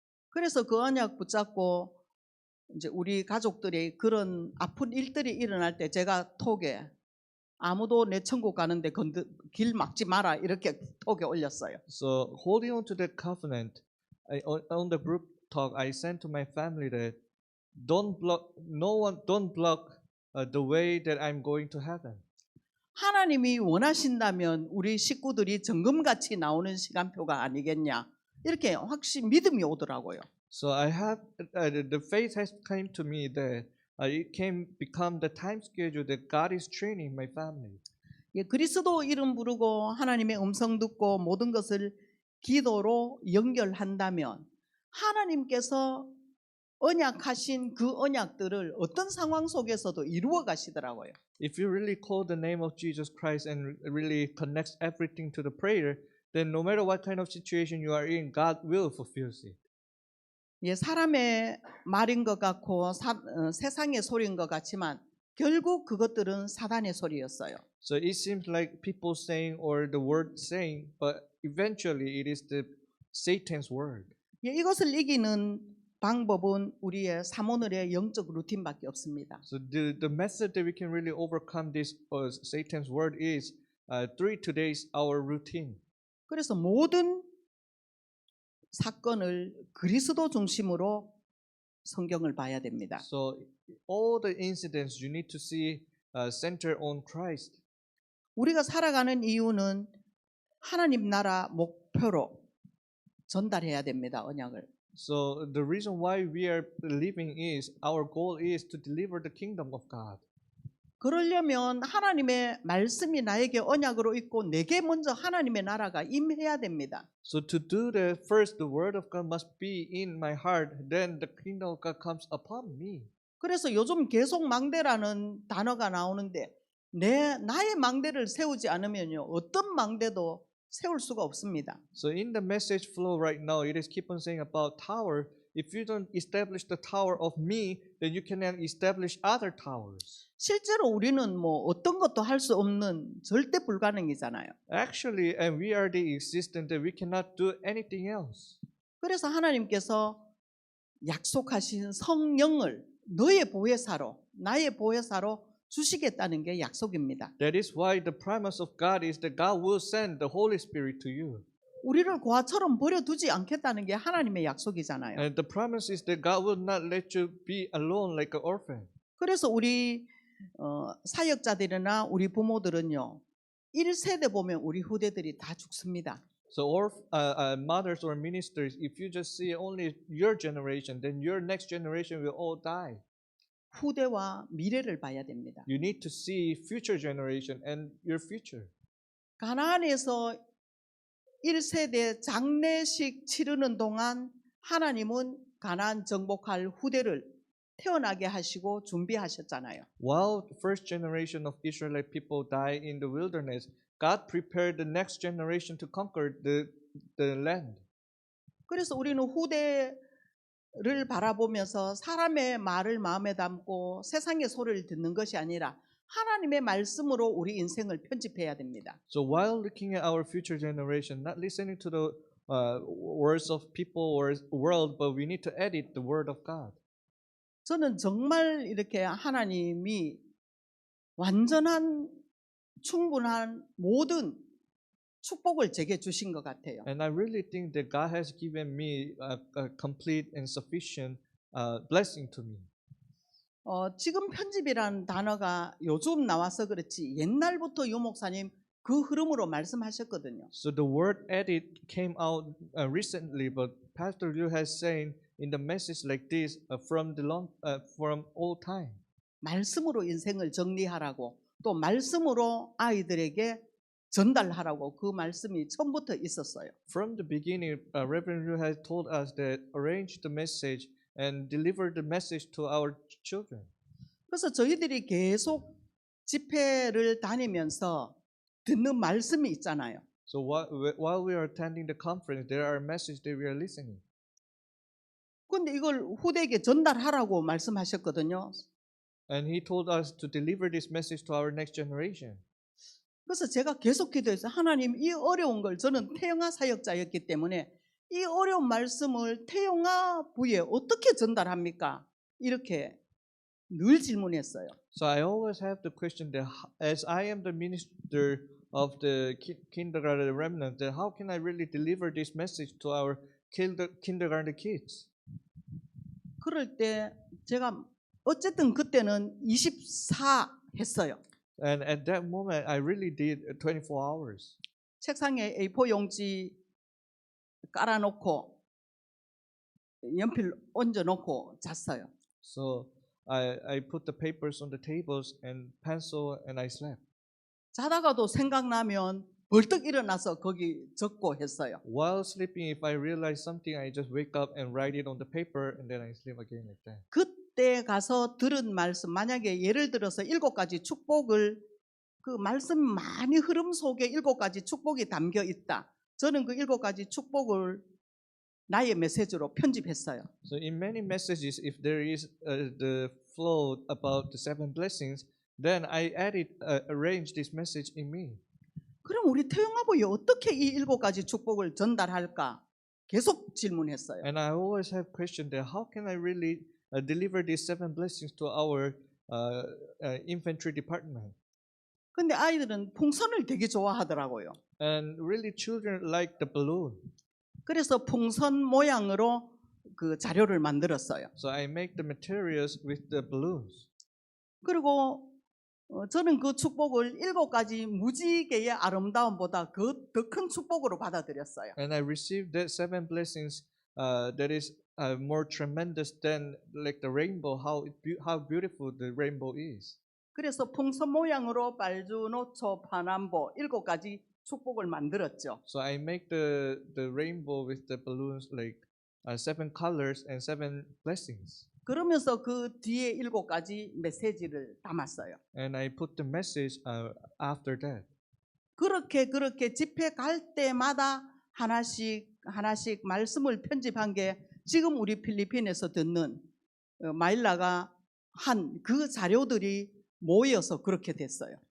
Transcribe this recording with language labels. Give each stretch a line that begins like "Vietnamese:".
Korean: 그래서 그 언약 붙잡고 이제 우리 가족들이 그런 아픈 일들이 일어날 때 제가 톡에 아무도 내 천국 가는데 길 막지 마라 이렇게 톡에 올렸어요.
English: So holding on to that covenant, on the group talk, I sent to my family that don't block the way that I'm going to heaven.
Korean: 하나님이 원하신다면 우리 식구들이 정금같이 나오는 시간표가 아니겠냐 이렇게 확실히 믿음이 오더라고요.
English: So I have the faith has come to me that it can become the time schedule that God is training my family.
Korean: 예, 그리스도 이름 부르고 하나님의 음성 듣고 모든 것을 기도로 연결한다면 하나님께서 언약하신 그 언약들을 어떤 상황 속에서도 이루어 가시더라고요.
English: If you really call the name of Jesus Christ and really connects everything to the prayer, then no matter what kind of situation you are in, God will fulfill it.
Korean: 예, 사람의 말인 것 같고 세상의 소리인 것 같지만 결국 그것들은 사단의 소리였어요.
English: So it seems like people saying or the word saying, but eventually it is the Satan's word.
Korean: 예, 이것을 이기는 방법은 우리의 사모늘의 영적 루틴밖에 없습니다.
English: So the method that we can really overcome this Satan's word is through today's our routine.
Korean: 그래서 모든 사건을 그리스도 중심으로 성경을 봐야 됩니다.
English: So all the incidents you need to see center on Christ.
Korean: 우리가 살아가는 이유는 하나님 나라 목표로 전달해야 됩니다. 언약을.
English: So the reason why we are living is our goal is to deliver the kingdom of God.
Korean: 그러려면 하나님의 말씀이 나에게 언약으로 있고 내게 먼저 하나님의 나라가 임해야 됩니다.
English: So to do that, first the word of God must be in my heart. Then the kingdom of God comes upon me.
Korean: 그래서 요즘 계속 망대라는 단어가 나오는데 나의 망대를 세우지 않으면요 어떤 망대도 세울 수가 없습니다.
English: So in the message flow right now, it is keep on saying about tower. If you don't establish the tower of me, then you cannot establish other towers.
Korean: 실제로 우리는 뭐 어떤 것도 할 수 없는 절대 불가능이잖아요.
English: Actually, and we are the existent that we cannot do anything else.
Korean: 그래서 하나님께서 약속하신 성령을 너의 보혜사로, 나의 보혜사로 주시겠다는 게 약속입니다.
English: That is why the promise of God is that God will send the Holy Spirit to you.
Korean: 우리를 고아처럼 버려두지 않겠다는 게 하나님의 약속이잖아요.
English: And the promise is that God will not let you be alone like an orphan.
Korean: 그래서 우리 사역자들이나 우리 부모들은요. 1세대 보면 우리 후대들이 다 죽습니다.
English: So mothers or ministers, if you just see only your generation, then your next generation will all die.
Korean: 후대와 미래를 봐야 됩니다.
English: You need to see future generation and your future.
Korean: 가나안에서 1세대 장례식 치르는 동안 하나님은 가나안 정복할 후대를 태어나게 하시고 준비하셨잖아요.
English: While the first generation of Israelite people die in the wilderness, God prepared the next generation to conquer the land.
Korean: 그래서 우리는 후대를 바라보면서 사람의 말을 마음에 담고 세상의 소리를 듣는 것이 아니라 하나님의 말씀으로 우리 인생을 편집해야 됩니다.
English: So while looking at our future generation, not listening to the words of people or world, but we need to edit the word of God.
Korean: 저는 정말 이렇게 하나님이 완전한 충분한 모든 축복을 제게 주신 것 같아요.
English: And I really think that God has given me a complete and sufficient blessing to me.
Korean: 지금 편집이라는 단어가 요즘 나와서 그렇지 옛날부터 유 목사님 그 흐름으로 말씀하셨거든요.
English: So the word edit came out recently, but Pastor Liu has saying in the message like this from old time.
Korean: 말씀으로 인생을 정리하라고 또 말씀으로 아이들에게 전달하라고 그 말씀이 처음부터 있었어요.
English: From the beginning, Reverend Liu has told us that arrange the message and deliver the message to our children.
Korean: 그래서 저희들이 계속 집회를 다니면서 듣는 말씀이 있잖아요.
English: So while we are attending the conference, there are messages that we are listening.
Korean: 그런데 이걸 후대에게 전달하라고 말씀하셨거든요.
English: And he told us to deliver this message to our next generation.
Korean: 그래서 제가 계속 기도해서 하나님 이 어려운 걸 저는 태영아 사역자였기 때문에 이 어려운 말씀을 태영아 부에 어떻게 전달합니까? 이렇게 늘 질문했어요.
English: So I always have the question that as I am the minister of the kindergarten remnant, that how can I really deliver this message to our kindergarten kids?
Korean: 그럴 때 제가 어쨌든 그때는 24 했어요.
English: And at that moment, I really did 24 hours.
Korean: 책상에 A4 용지 깔아놓고 연필 얹어놓고 잤어요.
English: So I put the papers on the tables and pencil and I slept.
Korean: 자다가도 생각나면 벌떡 일어나서 거기 적고 했어요.
English: While sleeping, if I realize something, I just wake up and write it on the paper and then I sleep again like that.
Korean: 그때 가서 들은 말씀, 만약에 예를 들어서 7가지 축복을 그 말씀 많이 흐름 속에 7가지 축복이 담겨 있다. 저는 그 7가지 축복을 나의 메시지로 편집했어요.
English: So in many messages, if there is the flow about the 7 blessings, then I arrange this message in me.
Korean: 그럼 우리 태영아부에 어떻게 이 7가지 축복을 전달할까? 계속 질문했어요.
English: And I always have questioned that how can I really deliver these 7 blessings to our infantry department?
Korean: 근데 아이들은 풍선을 되게 좋아하더라고요.
English: And really children like the balloon.
Korean: 그래서 풍선 모양으로 그 자료를 만들었어요.
English: So I make the materials with the balloons.
Korean: 그리고 저는 그 축복을 7가지 무지개의 아름다움보다 더 큰 축복으로 받아들였어요.
English: And I received that 7 blessings that is more tremendous than like the rainbow, how beautiful the rainbow is.
Korean: 그래서 풍선 모양으로 빨주, 노초, 파남보 7가지 축복을 만들었죠.
English: So I make the rainbow with the balloons like 7 colors and 7 blessings.
Korean: 그러면서 그 뒤에 7가지 메시지를 담았어요.
English: And I put the message after that.
Korean: 그렇게 집회 갈 때마다 하나씩 말씀을 편집한 게 지금 우리 필리핀에서 듣는 마일라가 한 그 자료들이 모여서 그렇게 됐어요.